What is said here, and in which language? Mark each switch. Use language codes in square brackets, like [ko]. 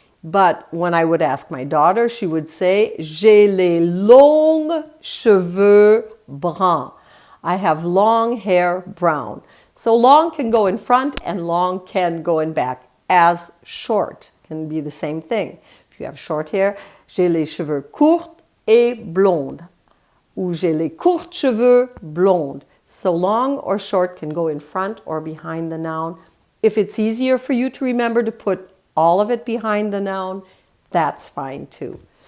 [en] But when I would ask my daughter, she would say, [fr] j'ai les longs cheveux bruns. [en] I have long hair brown. So long can go in front and long can go in back, as short can be the same thing. If you have short hair, [fr] j'ai les cheveux courts et blondes. Ou j'ai les courts cheveux blondes. [en] So long or short can go in front or behind the noun. If it's easier for you to remember to put all of it behind the noun, that's fine too.